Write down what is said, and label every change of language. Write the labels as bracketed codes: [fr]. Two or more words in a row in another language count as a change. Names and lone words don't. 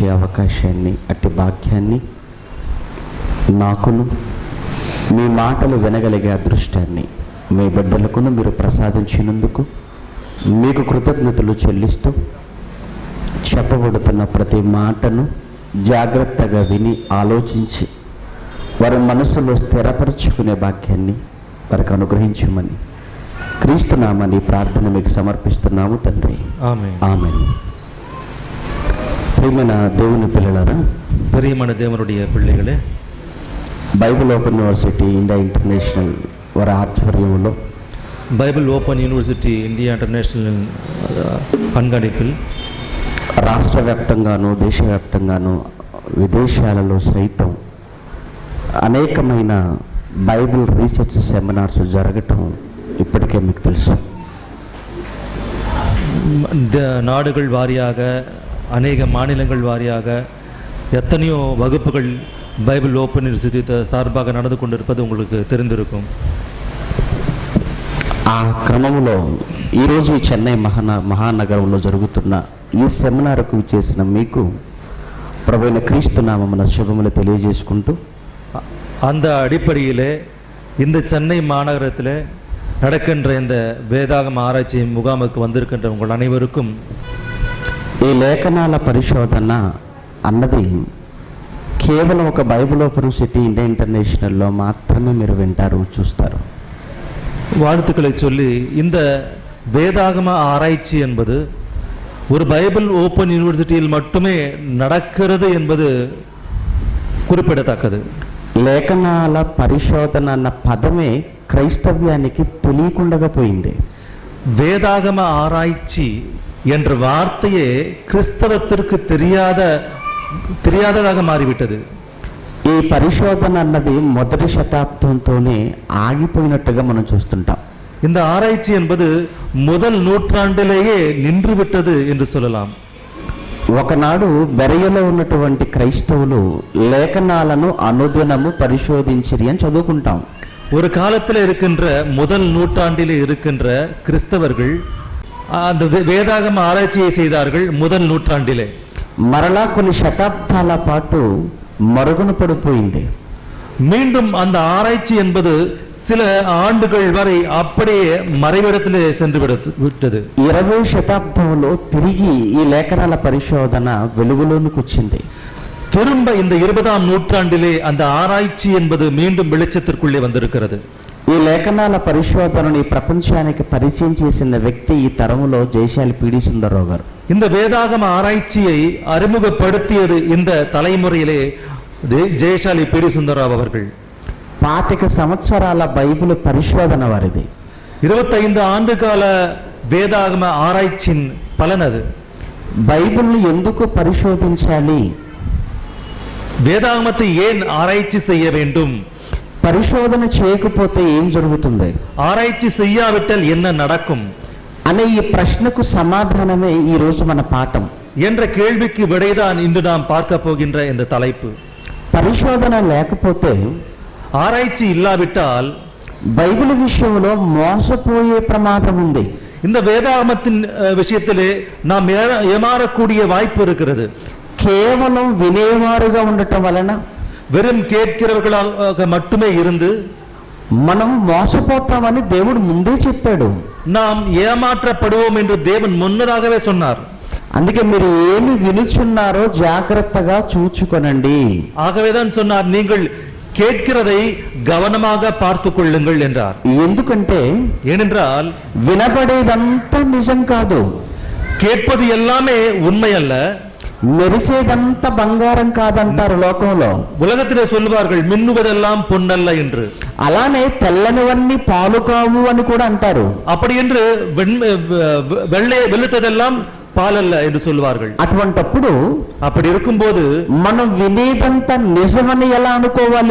[te] అవకాశాన్ని, అట్టి భాగ్యాన్ని నాకును, మీ మాటలు వినగలిగే అదృష్టాన్ని మీ బిడ్డలకును మీరు ప్రసాదించినందుకు మీకు కృతజ్ఞతలు చెల్లిస్తూ, చెప్పబడుతున్న ప్రతి మాటను జాగ్రత్తగా విని ఆలోచించి వారి మనసులో స్థిరపరచుకునే భాగ్యాన్ని వారికి అనుగ్రహించమని క్రీస్తు నామని ప్రార్థన మీకు సమర్పిస్తున్నాము తండ్రి. ఆమేన్. ఆమేన్. ప్రియమైన దేవుని పిల్లలారా, [ta] பிரியமான தேவனுடைய பிள்ளைகளே, [te] బైబిల్ ఓపెన్ యూనివర్సిటీ ఇండియా ఇంటర్నేషనల్ వారి ఆధ్వర్యంలో [ta] பைபிள் ஓப்பன் யூனிவர்சிட்டி இந்தியா இன்டர்நேஷனல் கண்காணிப்பில் [te] రాష్ట్ర వ్యాప్తంగాను దేశవ్యాప్తంగాను విదేశాలలో సైతం అనేకమైన [en] Bible research seminars [te] జరగటం ఇప్పటికే మీకు తెలుసు. [ta] நாடுகள் வாரியாக, அநேக மாநிலங்கள் வாரியாக எத்தனையோ வகுப்புகள் பைபிள் ஓப்பன் யூனிவர்சிட்டி சார்பாக நடந்து கொண்டிருப்பது உங்களுக்கு தெரிந்திருக்கும். [te] ఆ క్రమంలో ఈరోజు ఈ చెన్నై మహానగరంలో జరుగుతున్న ఈ సెమినార్కు చేసిన మీకు ప్రభువైన క్రీస్తు నామమున శుభములు తెలియజేసుకుంటూ, [ta] அந்த அடிப்படையிலே இந்த சென்னை மாநகரத்தில் நடக்கின்ற இந்த வேதாகம ஆராய்ச்சி முகாமுக்கு வந்திருக்கின்ற உங்கள் அனைவருக்கும் [te] ఈ లేఖనాల పరిశోధన అన్నది కేవలం ఒక బైబిల్ ఓపెన్ యూనివర్సిటీ ఇండియా ఇంటర్నేషనల్లో మాత్రమే మీరు వింటారు, చూస్తారు. [ta] வாழ்த்துக்களை சொல்லி, இந்த வேதாகம ஆராய்ச்சி என்பது ஒரு பைபிள் ஓப்பன் யூனிவர்சிட்டியில் மட்டுமே நடக்கிறது என்பது குறிப்பிடத்தக்கது. [te] లేఖనాల పరిశోధన అన్న పదమే క్రైస్తవ్యానికి తెలియకుండా పోయింది. [ta] வேதாகம ஆராய்ச்சி என்ற வார்த்தையே கிறிஸ்தவத்திற்கு தெரியாததாக மாறிவிட்டது. [te] ఈ పరిశోధన అన్నది మొదటి శతాబ్దంతోనే ఆగిపోయినట్టుగా మనం చూస్తుంటాం. [ta] இந்த ஆராய்ச்சி என்பது முதல் நூற்றாண்டிலேயே நின்று விட்டது என்று சொல்லலாம். [te] ఒకనాడు బెరయలో ఉన్నటువంటి క్రైస్తవులు లేఖనాలను అనుదినము పరిశోధించిరి అని చదువుకుంటాం. [ta] ஒரு காலத்தில் இருக்கின்ற முதல் நூற்றாண்டிலே இருக்கின்ற கிறிஸ்தவர்கள் அந்த வேதாகம ஆராய்ச்சியை செய்தார்கள் முதல் நூற்றாண்டிலே. [te] మరలా కొన్ని శతాబ్దాల పాటు మరుగున పడిపోయింది. [ta] மீண்டும் அந்த ஆராய்ச்சி என்பது சில ஆண்டுகள் வரை அப்படியே மறைவிடத்திலே சென்று விட்டது. [te] 20వ శతాబ్దంలో తిరిగి ఈ లేఖనాల పరిశోధన వెలుగులోనికి వచ్చింది. [ta] திரும்ப இந்த 20ஆம் நூற்றாண்டிலே அந்த ஆராய்ச்சி என்பது மீண்டும் வெளிச்சத்திற்குள்ளே வந்திருக்கிறது. [te] ఈ లేఖనాల పరిశోధనని ప్రపంచానికి పరిచయం చేసిన వ్యక్తి ఈ తరములో జయశాలి పిడి సుందరరావు గారు. [ta] இந்த வேதாகம ஆராய்ச்சியை அறிமுகப்படுத்தியது இந்த தலைமுறையிலே ஜெயசாலி பிடி சுந்தரராவ் அவர்கள். [te] 25 సంవత్సరాల బైబిల్ పరిశోధన వారిది. [ta] 25 ஆண்டு கால வேதாகம ஆராய்ச்சியின் பலன் அது. [te] బైబిల్ని ఎందుకు పరిశోధించాలి, [ta] வேதாகமத்தை ஏன் ஆராய்ச்சி செய்ய வேண்டும், [te] పరిశోధన చేయకపోతే ఏం జరుగుతుంది, [ta] ஆராய்ச்சி செய்யாவிட்டால் என்ன நடக்கும் [te] అనే ఈ ప్రశ్నకు సమాధానమే ఈ రోజు మన పాఠం [ta] என்ற கேள்விக்கு விடைதான் இன்று நாம் பார்க்க போகின்ற இந்த தலைப்பு. [te] పరిశోధన లేకపోతే, [ta] ஆராய்ச்சி இல்லாவிட்டால் [te] బైబిల్ విషయంలో మోసపోయే ప్రమాదం ఉంది. [ta] இந்த வேதாகமத்தின் விஷயத்திலே நாம் ஏமாறக்கூடிய வாய்ப்பு இருக்கிறது. [te] కేవలం వినేవారుగా ఉండటం వలన, [ta] வெறும் கேட்கிறவர்களாக மட்டுமே இருந்து [te] మనం మోసపోతామని దేవుడు ముందే చెప్పాడు. [ta] நாம் ஏமாற்றப்படுவோம் என்று தேவன் முன்னதாகவே சொன்னார். [te] అందుకే మీరు ఏమి వినుచున్నారో జాగ్రత్తగా చూచుకొనండి. [ta] ஆகவேதான் சொன்னார், நீங்கள் கேட்கிறதை கவனமாக பார்த்து கொள்ளுங்கள் என்றார். [te] ఎందుకంటే [ta] ஏனென்றால் [te] వినబడేదంతా నిజం కాదు, [ta] கேட்பது எல்லாமே உண்மை அல்ல, [te] మెరిసేదంతా బంగారం కాదంటారు లోకంలో. [ta] உலகத்திலே சொல்வார்கள் மின்னுவதெல்லாம் பொன்னல்ல என்று. [te] అలానే తెల్లనివన్నీ పాలు కావు అని కూడా అంటారు. [ta] அப்படி என்று வெளுத்ததெல்லாம் பாலல்ல என்று சொல்வார்கள். [te] అటువంటప్పుడు [ta] அப்படி இருக்கும்போது [te] మనం వినేదంతా నిజమని ఎలా అనుకోవాలి?